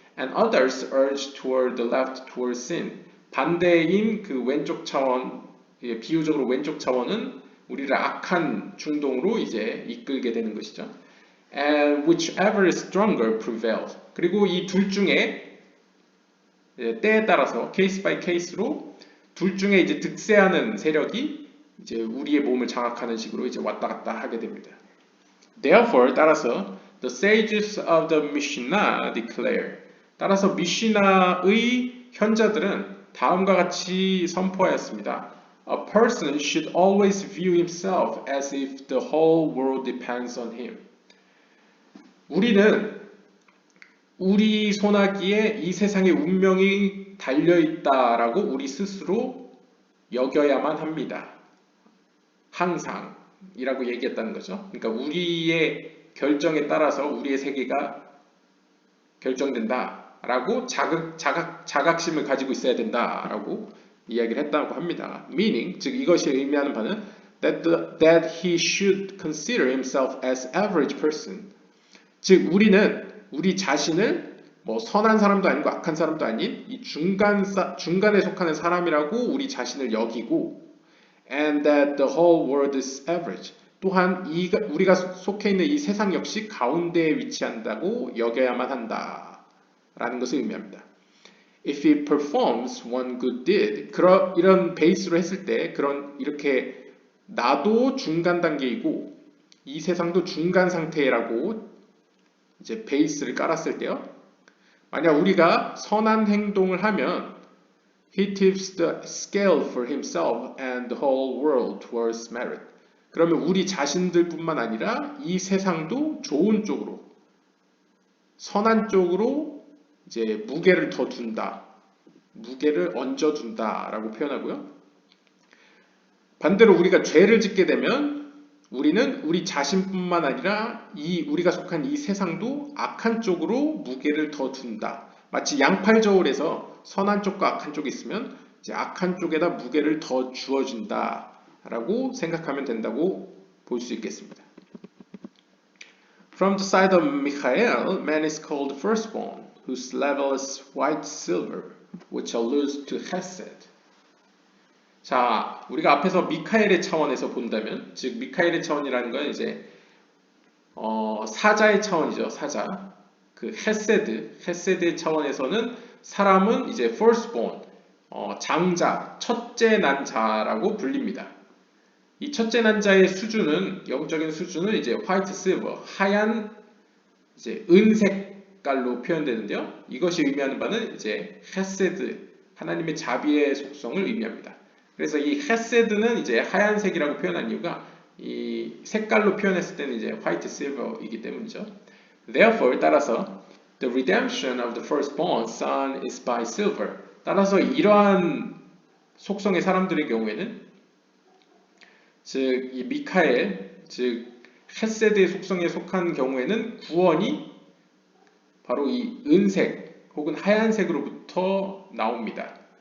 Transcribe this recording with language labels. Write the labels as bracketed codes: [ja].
[en] And others urge toward the left toward sin. [ko] 반대인 그 왼쪽 차원, 비유적으로 왼쪽 차원은 우리를 악한 충동으로 이제 이끌게 되는 것이죠. [en] And whichever is stronger prevails. [ko] 그리고 이 둘 중에 때에 따라서 케이스 바이 케이스로 둘 중에 이제 득세하는 세력이 이제 우리의 몸을 장악하는 식으로 이제 왔다 갔다 하게 됩니다. [en] Therefore, [ko] 따라서 [en] the sages of the Mishnah declare. [ko] 따라서 미시나의 현자들은 다음과 같이 선포하였습니다. [en] A person should always view himself as if the whole world depends on him. [ko] 우리는 우리 손아귀에 이 세상의 운명이 달려있다라고 우리 스스로 여겨야만 합니다. 항상이라고 얘기했다는 거죠. 그러니까 우리의 결정에 따라서 우리의 세계가 결정된다라고 자각심을 가지고 있어야 된다라고 이야기를 했다고 합니다. [en] Meaning, [ko] 즉 이것이 의미하는 바는 [en] that he should consider himself as average person. [ko] 즉 우리는 우리 자신을 뭐 선한 사람도 아니고 악한 사람도 아닌 이 중간에 속하는 사람이라고 우리 자신을 여기고 [en] and that the whole world is average. [ko] 또한 우리가 속해 있는 이 세상 역시 가운데에 위치한다고 여겨야만 한다라는 것을 의미합니다. [en] If he performs one good deed, [ko] 이런 베이스로 했을 때 이렇게 나도 중간 단계이고 이 세상도 중간 상태라고 이제 베이스를 깔았을 때요. 만약 우리가 선한 행동을 하면 [en] he tips the scale for himself and the whole world towards merit. [ko] 그러면 우리 자신들뿐만 아니라 이 세상도 좋은 쪽으로, 선한 쪽으로 이제 무게를 더 둔다, 무게를 얹어둔다라고 표현하고요. 반대로 우리가 죄를 짓게 되면 우리는 우리 자신뿐만 아니라 우리가 속한 이 세상도 악한 쪽으로 무게를 더 둔다. 마치 양팔저울에서 선한 쪽과 악한 쪽이 있으면 이제 악한 쪽에다 무게를 더 주어준다라고 생각하면 된다고 볼 수 있겠습니다. [en] From the side of Michael, man is called firstborn, whose level is white silver, which alludes to Hesed. [ko] 자, 우리가 앞에서 미카엘의 차원에서 본다면, 즉 미카엘의 차원이라는 건 이제 사자의 차원이죠. 사자. 그 헤세드의 차원에서는 사람은 이제 firstborn, 장자, 첫째 난 자라고 불립니다. 이 첫째 난 자의 수준은 영적인 수준은 이제 [en] white silver, [ko] 하얀 이제 은색깔로 표현되는데요. 이것이 의미하는 바는 이제 헤세드, 하나님의 자비의 속성을 의미합니다. 그래서 이 헤세드는 이제 하얀색이라고 표현한 이유가 이 색깔로 표현했을 때는 이제 [en] white silver [ko] 이기 때문이죠. [en] Therefore, [ko] 따라서 [en] the redemption of the firstborn son is by silver. [ko] 따라서 이러한 속성의 사람들의 경우에는 즉 이 미카엘, 즉 헤세드의 속성에 속한 경우에는 구원이 바로 이 은색 혹은 하얀색으로부터 나옵니다.